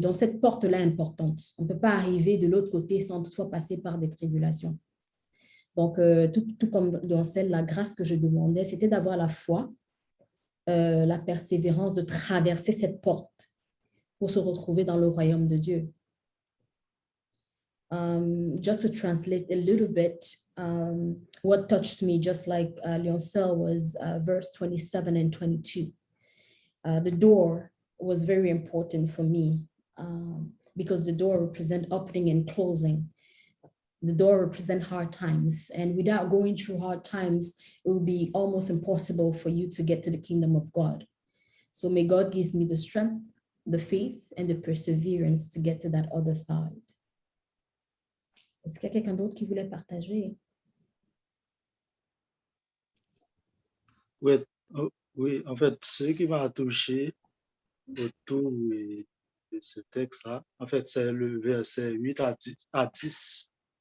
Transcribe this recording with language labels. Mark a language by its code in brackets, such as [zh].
[fr] Donc, cette porte-là est importante. On ne peut pas arriver de l'autre côté sans toutefois passer par des tribulations. Donc, tout comme Lioncel, la grâce que je demandais, c'était d'avoir la foi, la persévérance, de traverser cette porte pour se retrouver dans le royaume de Dieu. [en] Just to translate a little bit, what touched me, just like Lioncel, was verse 27 and 22. The door was very important for me because the door represents opening and closing. The door represents hard times. And without going through hard times, it will be almost impossible for you to get to the kingdom of God. So may God give me the strength, the faith, and the perseverance to get to that other side. [fr] Est-ce qu'il y a quelqu'un d'autre qui voulait partager? Oui, oui, en fait, ce qui m'a touché autour de ce texte-là, en fait, c'est le verset 8 à 10.